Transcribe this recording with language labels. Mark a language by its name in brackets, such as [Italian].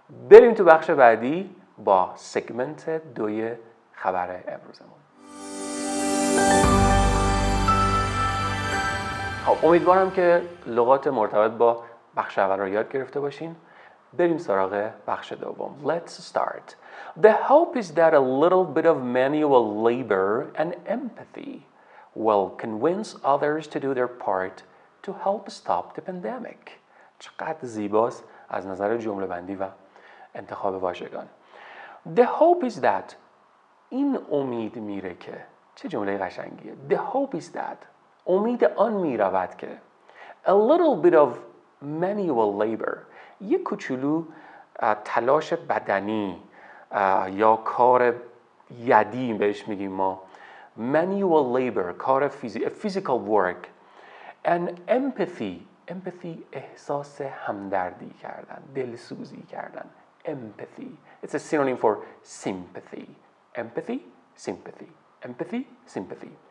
[Persian] بریم تو بخش بعدی با سگمنت 2 خبر امروزمون. خب امیدوارم که لغات مرتبط با بخش اول رو یاد گرفته باشین. بریم سراغ بخش دوم. [English] Let's start. The hope is that a little bit of manual labor and empathy will convince others to do their part to help stop the pandemic. [Persian] چقدر زیباست از نظر جمله بندی و انتخاب واژگان. [English] The hope is that [Persian] این امید میره که چه جمله قشنگیه. [English] The hope is that [Persian] امید آن میرود که [English] a little bit of manual labor [Persian] یک کوچولو تلاش بدنی یا کار یدی بهش میگیم ما [English] manual labor کار physical work and empathy [Persian] احساس همدردی کردن دلسوزی کردن [English] empathy it's a synonym for sympathy empathy sympathy empathy sympathy